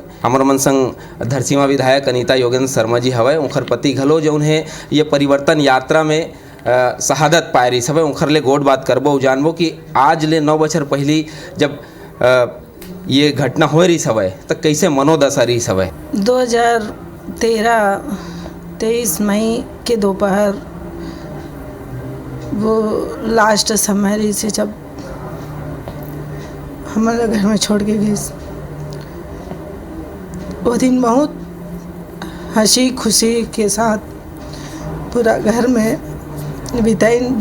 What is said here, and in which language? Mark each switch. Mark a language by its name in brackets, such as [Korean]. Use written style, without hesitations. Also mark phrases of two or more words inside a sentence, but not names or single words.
[Chhattisgarhi] हमर मन संग धरसीवा विधायक अनीता योगेंद्र शर्मा जी हवे, उनकर पति घलो जो है ये परिवर्तन यात्रा में शहादत पाए रही हवे। उनकर ले गोड बात करबो जानबो कि आज ले 9 बछर पहले जब ये घटना हो रही हवे तो कैसे मनोदशा रही हवे। 23 मई के दोपहर वो लास्ट समय रही से जब हमारे घर में छोड़ के गई। वो दिन बहुत हंसी खुशी के साथ पूरा घर में बिताइन।